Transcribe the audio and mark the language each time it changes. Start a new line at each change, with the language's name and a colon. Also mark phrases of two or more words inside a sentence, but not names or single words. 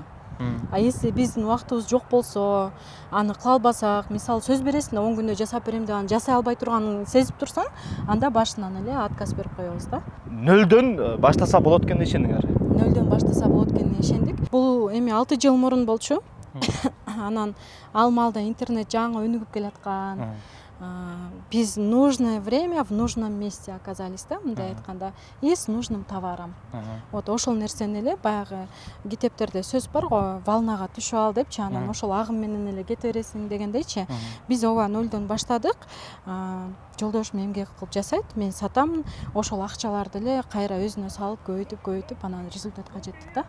Kyrgyz: Эссе биздин убактыбыз жок болсо, аны кыла албасак, мисалы сөз бересиң да 10 күндө жасап берем деп аны жасай албай турганын сезип турсаң, анда башынан эле отказ берип коебуз да. Нөлдөн баштаса болот экенин ишендиңер? Нөлдөн баштаса болот экенине ишендик. Бул эми 6 жыл мурун болчу. Анан ал маалда интернет жаңы өнүгүп келаткан.
Russian: Биз нужное время в нужном месте оказались да,
Kyrgyz: мындай айтканда,
Russian: и с нужным товаром.
Kyrgyz: Вот ошол нерсени эле баягы китептерде сөз бар го, волнага түшүп ал депчи, анан ошол агым менен эле кете бересиң дегендейчи. Биз ооба нөлдөн баштадык. Жолдошум эмгек кылып жасайт, мен сатам, ошол акчаларды эле кайра өзүнө салып көбөйтүп, анан результатка жеттик да.